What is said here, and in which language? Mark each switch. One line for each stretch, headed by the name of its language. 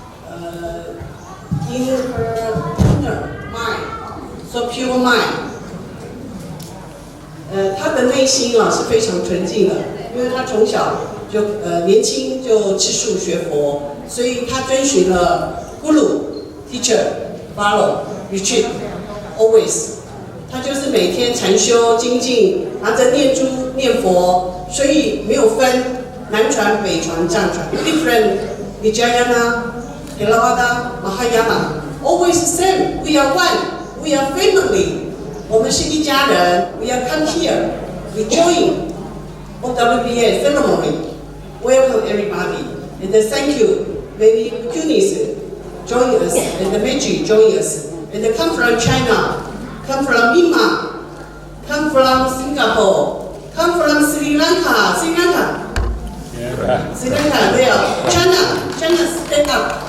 English: In her inner mind, so pure mind.
Chinese: 她的内心啊是非常纯净的，因为她从小就年轻就吃素学佛，所以她遵循了
English: Guru、Teacher、Follow、Retreat always。
Chinese: 她就是每天禅修精进，拿着念珠念佛，所以没有分南传、北传、藏传 ，
English: different Vijayana、Theravada、Mahayana always same. We are one. We are family.
Chinese: 我们是一家人
English: ，We are come here, we join OWBA ceremony. Welcome everybody, and thank you, many Bhikkhunis join us, and the Meiji join us, and they come from China, come from Myanmar, come from Singapore, come from Sri Lanka, Sri Lanka, there, China stand up.